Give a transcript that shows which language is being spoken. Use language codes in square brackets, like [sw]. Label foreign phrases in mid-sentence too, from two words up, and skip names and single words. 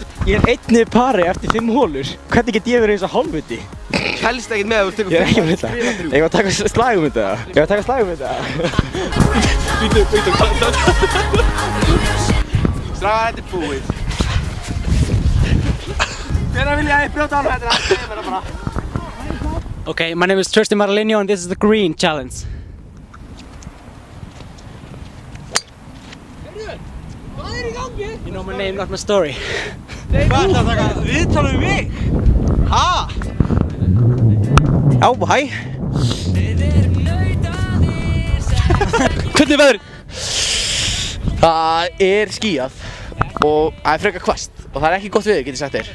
[is] Ég er einni pari eftir 5 hólur. Hvernig get ég verið eins og hálfviti? Helst ekkert með að þú tekur 5 hólur. Ég er ekki með þetta. Ég var að taka slag um þetta. Strákar, þetta er búið. Hvenær vil ég brjóta á þetta? Segðu mér það bara. [en] Okay, my name is Tristan Maralino and this is the green challenge. [is] Hvað er í gangi? [en] You know my name, not my story. [is] Hvað er það að taka viðtal við mig? Ha? Já, hæ. Hvernig er veðrið? Það er skýjað og það er frekar hvasst og það er ekki gott veður, get ég sagt þér.